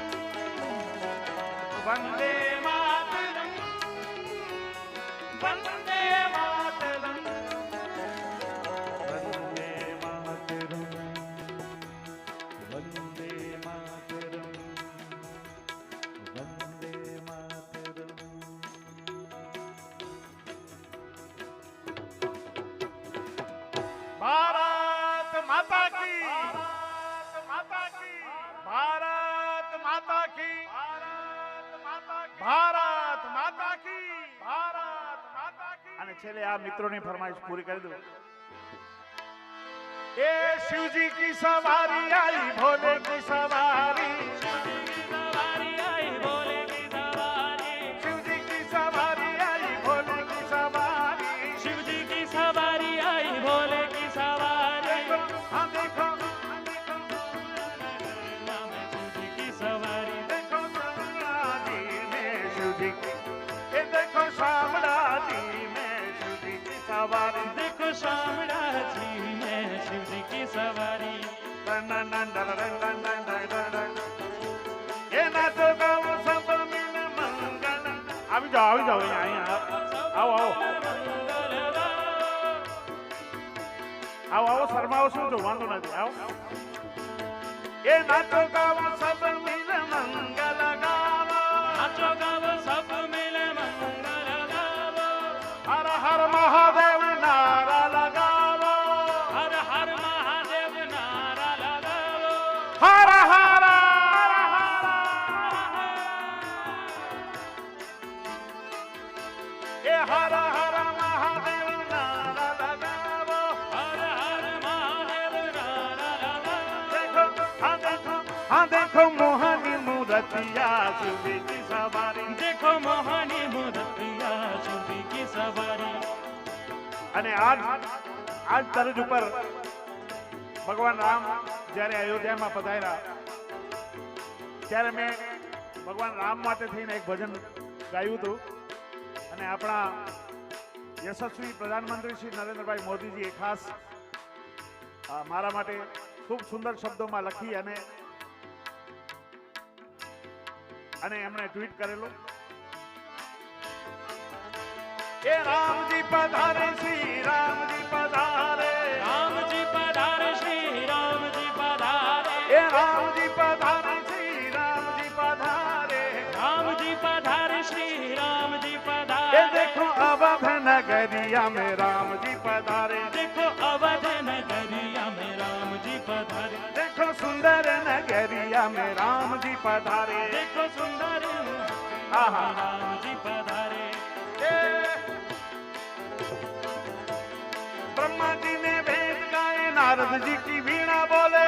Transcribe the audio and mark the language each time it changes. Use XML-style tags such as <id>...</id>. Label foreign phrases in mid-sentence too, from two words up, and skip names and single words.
<hi>वंदे मातरम, वंदे मातरम, वंदे मातरम वंदे मातरम वंदे मातरम. भारत माता की, भारत माता की, भारत माता की, भारत माता की, भारत माता की, भारत माता की.</hi> <gu>અને છેલ્લે આ મિત્રોની ફરમાઈશ પૂરી કરી દઉં.</gu> <hi>ए शिवजी की सवारी आई, भोले की सवारी, सवारी आई भोले की सवारी, शिवजी की सवारी आई, भोले की सवारी. शिव जी की सवारी आई भोले की सवारी,</hi> <gu>હા દેખો,</gu> <hi>नाम शिव जी की सवारी,</hi> <gu>દેખો શામળાજી ને શિવજી, એ દેખો શામળા</gu> <hi>शामड़ा जी मैं शिव जी की सवारी</hi> <gu>એ</gu> <hi>नाचो गावो सब मिल मंगल</hi> <gu>આવી જાઓ અહીંયા આવો આવો શર્માવો શું તો વાંધો નથી આવો એ</gu> <hi>नाचो गावो सब मिल मंगल गावो नाचो गावो सब मिल मंगल गावो हर हर महादेव नारा लगावो हर हर महादेव नारा लगावो हर हर ए हर हर महादेव नारा लगावो हर हर महादेव नारा लगावो हाँ देखो मोहनी मूर्तिया सुबह की सवारी देखो मोहनी मूर्तिया चुंबी की सवारी</hi> <gu>અને આજ તરજ ઉપર ભગવાન રામ જ્યારે અયોધ્યામાં પધાર્યા ત્યારે મેં ભગવાન રામ માટે થઈને એક ભજન ગાયું હતું અને આપણા યશસ્વી પ્રધાનમંત્રી શ્રી નરેન્દ્રભાઈ મોદીજીએ ખાસ મારા માટે ખૂબ સુંદર શબ્દોમાં લખી અને એમણે ટ્વીટ કરેલું એ</gu> <hi>रामजी पधारे श्री रामजी पधारे रामजी पधारे श्री रामजी पधारे ए रामजी पधारे श्री रामजी पधारे रामजी पधारे श्री रामजी એ पधारे देखो अवध नगरिया में रामजी पधारे देखो अवध नगरिया में रामजी पधारे देखो सुंदर नगरिया में रामजी पधारे देखो सुंदर आहा। रामजी पधारे ब्रह्मा जी ने वेद गाए नारद जी की वीणा बोले</hi>